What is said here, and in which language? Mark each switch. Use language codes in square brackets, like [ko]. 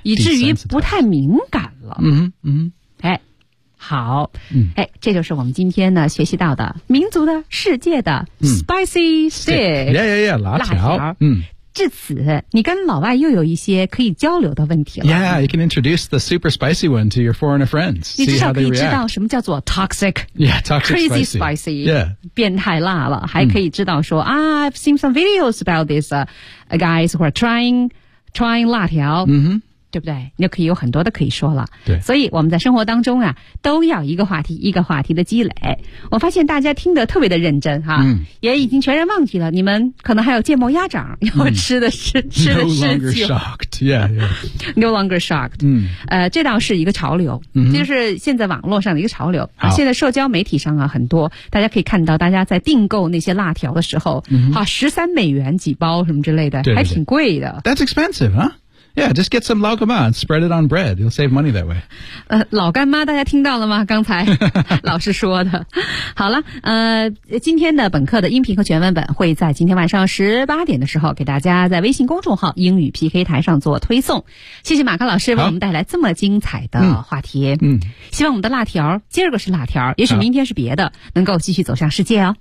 [zh] 以至于不太敏感了。哎，好。哎，这就是我们今天呢学习到的民族的世界的 Spicy Stick. [en] Yeah, yeah, yeah, 辣条。 [zh] 辣条。至此，你跟老外又有一些可以交流的问题了。 [en] Yeah, you can introduce the super spicy one to your foreigner friends. [zh] 你至少可以知道什么叫做 toxic. [en] Yeah, toxic crazy spicy. [zh] Yeah. 变态辣了。还可以知道说、mm. [en] ah, I've seen some videos about these、guys who are trying 辣条。 Mm-hmm. [zh] 对不对？你就可以有很多的可以说了。对，所以我们在生活当中啊，都要一个话题一个话题的积累。我发现大家听得特别的认真哈、嗯，也已经全然忘记了你们可能还有芥末鸭掌要吃的是、嗯、吃的事情。 [en] No longer shocked, yeah, yeah. No longer shocked. 嗯， [zh] 这倒是一个潮流、嗯，就是现在网络上的一个潮流。好，现在社交媒体上啊，很多大家可以看到，大家在订购那些辣条的时候，好、嗯啊、13美元几包什么之类的，对对对，还挺贵的。 [en] That's expensive, huh? Yeah, just get some 老干妈 and spread it on bread. You'll save money that way. [zh] 老干妈大家听到了吗？刚才老师说的。好了，今天的本课的音频和全文本会在今天晚上18点的时候给大家在微信公众号英语 PK 台上做推送。谢谢马克老师为我们带来这么精彩的话题。嗯，希望我们的辣条今儿个是辣条，也许明天是别的，能够继续走向世界哦。